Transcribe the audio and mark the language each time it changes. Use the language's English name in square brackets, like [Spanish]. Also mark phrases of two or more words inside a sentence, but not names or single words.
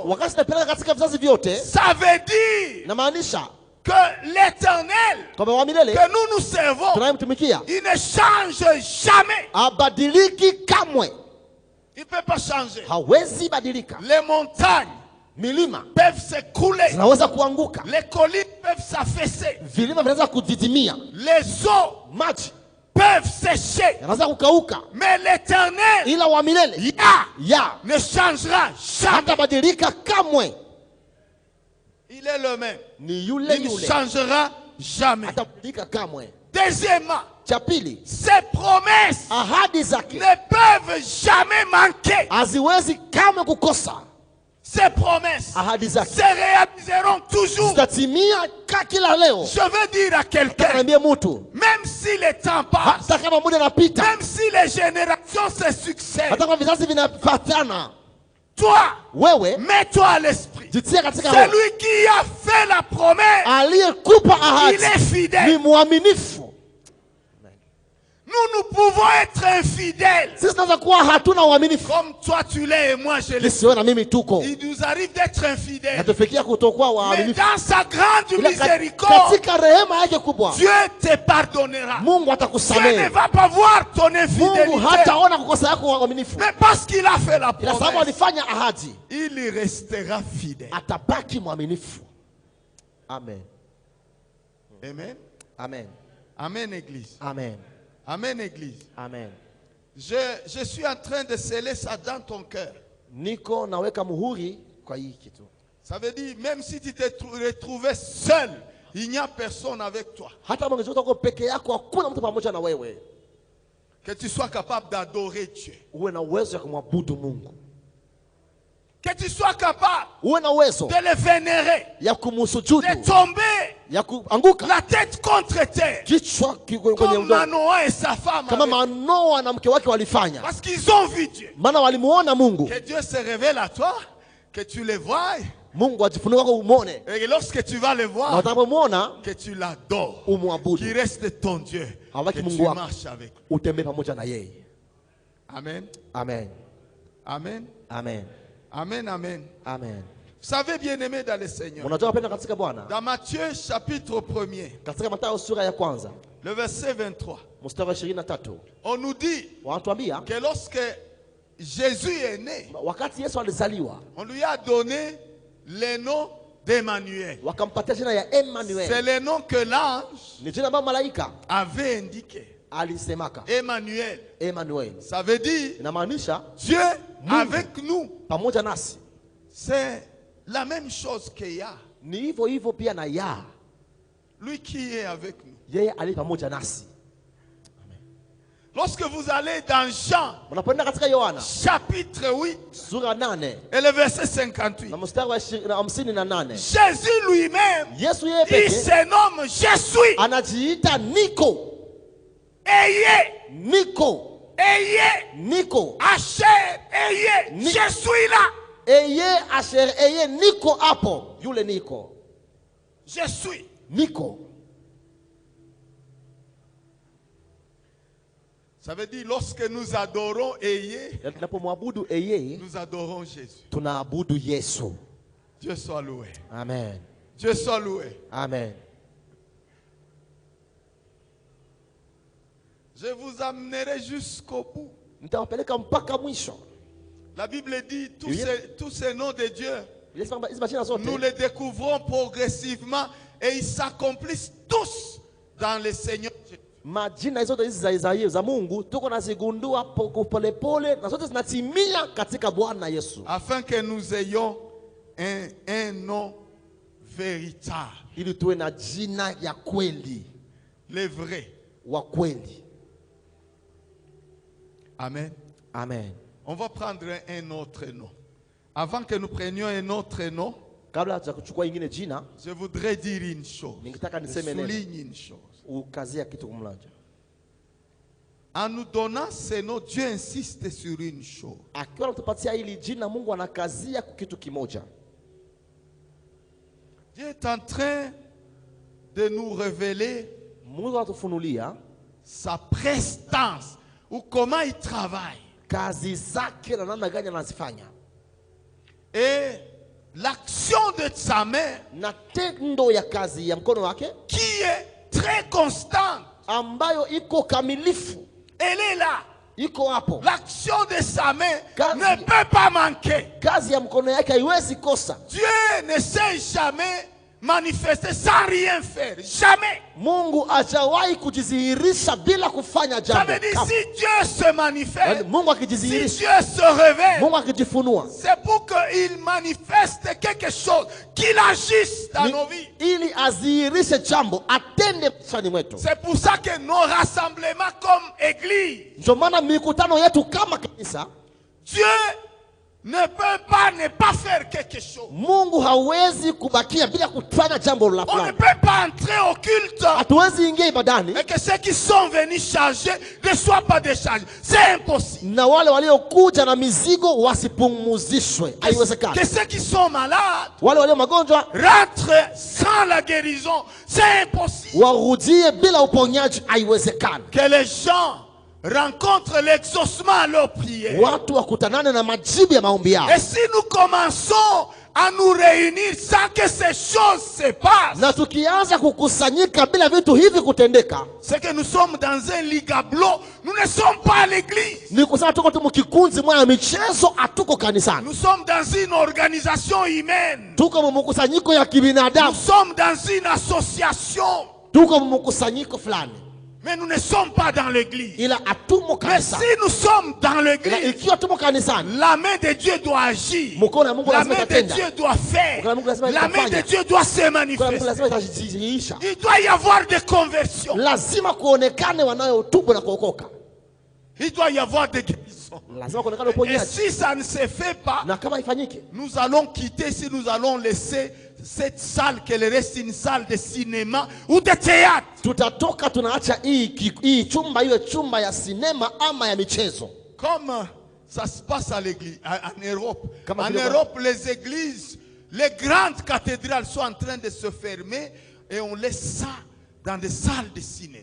[Swahili] Wakati tunapeleka katika vizazi vyote, [French] ça veut dire [Swahili] na maanisha [French] que l'éternel [Swahili] kwamba wa milele [French] que nous servons, [Swahili] tunayemtumikia [French] il ne change jamais. [Swahili] abadiliki kamwe, [French] Il ne peut pas changer. [Swahili] hawezi badilika. [French] Les montagnes [Swahili] Milima [French] peuvent s'écouler. [Swahili] zinaweza kuanguka, [French] Les collines peuvent s'affaisser. [Swahili] vilima vinaweza kudidimia, [French] Les eaux [Swahili] maji [French] peuvent sécher. [Swahili] yanaweza kukauka, [French] Mais l'éternel [Swahili] ila wa milele ya [French] ne changera jamais. [Swahili] hatabadilika kamwe, [French] Il est le même. [Swahili] ni yule [French] Il ne [Swahili] yule, [French] changera jamais. [Swahili] hatabadilika kamwe. [French] Deuxièmement, [Swahili] Cha pili, [French] ces promesses [Swahili] ahadi zake [French] ne peuvent jamais manquer. [Swahili] haziwezi kamwe kukosa. [French] Ces promesses [Swahili] Ahadi zake [French] se réaliseront toujours. [Swahili] zitatimia kila leo. [French] Je veux dire à quelqu'un, [Swahili] Naambia mtu, [French] même si le temps passe, [Swahili] hata kama muda unapita, [French] même si les générations se succèdent, [Swahili] hata kama vizazi vinafuatana, [French] toi, [Swahili] wewe [French] mets-toi à l'esprit. [Swahili] jitie katika roho. [French] Celui qui a fait la promesse, [Swahili] Aliyekupa ahadi [French] il est [Swahili] ni [French] fidèle. [Swahili] mwaminifu. [French] Nous pouvons être infidèles. [Swahili] Sisi tunaweza kuwa hatuna uaminifu, [French] Comme toi tu l'es et moi je l'ai. [Swahili] sisi wewe na mimi tuko, [French] Il nous arrive d'être infidèles. [Swahili] natufikia kutokuwa [French] Mais [Swahili] waaminifu. [French] dans sa grande [Swahili] Ila [French] miséricorde, [Swahili] katika rehema yake kubwa, [French] Dieu te pardonnera. [Swahili] Mungu [French] Dieu ne [Swahili] atakusamehe. [French] va pas voir ton [Swahili] Mungu [French] infidélité. [Swahili] hataona kukosa yako uaminifu, [French] Mais parce qu'il a fait la [Swahili] ila sababu [French] promesse, [Swahili] alifanya ahadi, [French] il y restera fidèle. [Swahili] atabaki mwaminifu. [French] Amen. [Swahili] Amen. [French] Amen. Amen, Église. [Swahili] Amen. [French] Amen, Église. [Swahili] Amen. [French] Je suis en train de sceller ça dans ton cœur. [Swahili] Niko naweka muhuri kwa hii kitu. [French] Ça veut dire, même si tu t'es retrouvé seul, il n'y a personne avec toi. [Swahili] Hata kama ungejikuta uko peke yako, hakuna mtu pamoja na wewe, [French] Que tu sois capable d'adorer Dieu. [Swahili] uwe na uwezo ya kumwabudu Mungu, [French] Que tu sois capable [Swahili] uwe na uwezo [French] de le vénérer, [Swahili] ya kumsujudu, [French] de tomber [Swahili] ya kuanguka [French] la tête contre terre, [Swahili] kichwa kwenye [French] comme [Swahili] udongo, [French] Manoah et sa femme, [Swahili] kama [French] avaient. [Swahili] Manoa na mke wake walifanya, [French] Parce qu'ils ont vu Dieu. [Swahili] maana walimuona Mungu. [French] Que Dieu se révèle à toi, que tu le vois, [Swahili] Mungu ajifunue kwako umwone, [French] et lorsque tu vas le [Swahili] na [French] voir, [Swahili] utakapomwona [French] que tu l'adores, [Swahili] umwabudu, [French] qu'il reste ton Dieu, [Swahili] Abaki [French] que tu [Swahili] Mungu wako. [French] marches avec lui. [Swahili] utembee pamoja na yeye. [French] Amen. [Swahili] Amen. [French] Amen. [Swahili] Amen. [French] Amen. Amen. [Swahili] Amen. [French] Vous savez, bien-aimés dans le Seigneur, [Swahili] Unajua wapendwa katika Bwana, [French] dans Matthieu chapitre 1er, [Swahili] katika Mathayo sura ya kwanza [French] le verset 23, [Swahili] mstari wa 23 [French] on nous dit [Swahili] wanatuambia [French] que lorsque Jésus est né, [Swahili] wakati Yesu alizaliwa, [French] on lui a donné le nom d'Emmanuel. [Swahili] wakampatia jina ya Emmanuel. [French] C'est le nom que l'ange [Swahili] Ni jina ambalo malaika [French] avait indiqué. [Swahili] alisemaka. [French] Emmanuel. [Swahili] Emmanuel [French] Ça veut dire [Swahili] inamaanisha [French] Dieu [Swahili] Mungu [French] avec nous. [Swahili] pamoja nasi. [French] C'est la même chose que Yah. [Swahili] Ni hivyo hivyo pia na Yah, [French] Lui qui est avec nous. [Swahili] yeye ali pamoja nasi. [French] Lorsque vous allez dans Jean, [Swahili] Mnapoenda katika Yohana [French] chapitre 8, [Swahili] sura 8 [French] et le verset 58, [Swahili] na mstari wa 58, [French] Jésus lui-même, [Swahili] Yesu yeye [French] il [Swahili] pekee [French] se nomme Je suis. [Swahili] anajiita Niko. [French] Ayez, [Swahili] Niko, [French] ayez, [Swahili] Niko. [French] Asher, ayez, [Swahili] Ni- [French] je suis là. [Hebrew] Eye asher eye [Swahili] Niko hapo. Yule Niko. [French] Je suis. [Swahili] Niko. [French] Ça veut dire lorsque nous adorons ayez, [Swahili] Na tunapomwabudu eye, [French] nous adorons Jésus. [Swahili] tunaabudu Yesu. [French] Dieu soit loué. [Swahili] Amen. [French] Dieu soit loué. [Swahili] Amen. [French] Je vous amènerai jusqu'au bout. [Swahili] Nitawapeleka mpaka mwisho. [French] La Bible dit Oui. tous ces noms de Dieu, [Swahili] Hizi majina zote [French] nous les découvrons progressivement et ils s'accomplissent tous dans le Seigneur Jésus. [Swahili] majina zote hizi za Mungu tuko nazigundua polepole na zote zinatimia katika Bwana Yesu, [French] Afin que nous ayons un nom véritable, [Swahili] ili tuwe na jina ya kweli, [French] le vrai. [Swahili] wa kweli. [French] Amen. [Swahili] Amen. [French] On va prendre un autre nom. Avant que nous prenions un autre nom, [Swahili] Kabla ya kuchukua ingine jina, [French] je voudrais dire une chose. [Swahili] ningetaka [French] Je [Swahili] niseme neno, [French] souligne une chose. [Swahili] ukazia kitu kumlanja. [French] En nous donnant ces noms, Dieu insiste sur une chose. [Swahili] Akiwa anatupatia hili jina, Mungu anakazia kwa kitu kimoja. [French] Dieu est en train de nous révéler [Swahili] Mungu anatufunulia [French] sa prestance ou comment il travaille. [Swahili] kazi zake na namna gani anazifanya, [French] Et l'action de sa main [Swahili] na tendo ya kazi ya mkono wake [French] qui est très constante. [Swahili] ambayo iko kamilifu, [French] Elle est là. [Swahili] iko hapo. [French] L'action de sa main [Swahili] Kazi- [French] ne peut pas manquer. [Swahili] Kazi ya mkono yake haiwezi kosa. [French] Dieu ne s'est jamais manifesté sans rien faire. Jamais. [Swahili] Mungu hajawahi kujidhihirisha bila kufanya [French] Ça [Swahili] jambo. [French] veut dire [Swahili] Kama- [French] si Dieu se manifeste, [Swahili] Mungu [French] si [Swahili] akijidhihirisha, [French] Dieu se révèle, [Swahili] Mungu akijifunua, [French] c'est pour qu'il manifeste quelque chose, qu'il agisse dans [Swahili] ni- [French] nos vies. [Swahili] ili adhihirishe jambo, atende maishani mwetu. [French] C'est pour ça que nos rassemblements comme église, [Swahili] Ndio maana mikutano yetu kama kanisa, [French] Dieu ne peut pas ne pas faire quelque chose. [Swahili] Mungu hawezi kubakia bila kufanya jambo la [French] On ne [Swahili] fulani. [French] peut pas entrer au culte [Swahili] Hatuwezi ingia ibadani [French] et que ceux qui sont venus changer ne soient pas déchargés. C'est impossible. [Swahili] na wale waliokuja na mizigo wasipumuzishwe. Haiwezekani. [French] Que ceux qui sont malades [Swahili] Wale walio magonjwa [French] rentrent sans la guérison. C'est impossible. [Swahili] warudie bila uponyaji. Haiwezekani. [French] Que les gens rencontrent l'exaucement à leur prière. [Swahili] Watu wakutanane na majibu ya maombi yao. [French] Et si nous commençons à nous réunir sans que ces choses se passent, [Swahili] Na tukianza kukusanyika bila vitu hivi kutendeka, [French] c'est que nous sommes dans un ligablo. Nous ne sommes pas à l'église. [Swahili] ni kusema tuko tu mkikunzi mwa michezo, hatuko kanisani. [French] Nous sommes dans une organisation humaine. [Swahili] Tuko mkusanyiko ya [French] Nous [Swahili] kibinadamu, [French] sommes dans une association. [Swahili] tuko mkusanyiko fulani, [French] Mais nous ne sommes pas dans l'église. [Swahili] ila hatumo [French] Mais si [Swahili] kanisani. [French] nous sommes dans [Swahili] Ila [French] l'église, [Swahili] ikiwa tumo kanisani, [French] la main de Dieu doit agir. [Swahili] mkono wa Mungu [French] La [Swahili] lazima [French] main de [Swahili] itatenda. [French] Dieu doit faire. [Swahili] Mkono wa Mungu lazima [French] La main [Swahili] itafanya. [French] de Dieu doit se [Swahili] Mkono wa Mungu [French] manifester. [Swahili] lazima itajidhihirisha. [French] Il doit y avoir des conversions. [Swahili] Lazima kuonekane wanayotubu na kuokoka. [French] Il doit y avoir des guérisons. [Swahili] Lazima kuonekane [French] Et [Swahili] uponyaji. [French] si ça ne se fait pas, [Swahili] Na kama ifanyike, [French] nous allons quitter, si nous allons laisser cette salle, qu'elle reste une salle de cinéma ou de théâtre. [Swahili] tutatoka tunaacha hii chumba iwe chumba ya sinema ama ya michezo. [French] Comme ça se passe à l'église, en Europe. Comme En à Europe, les églises, les grandes cathédrales sont en train de se fermer et on laisse ça dans des salles de cinéma.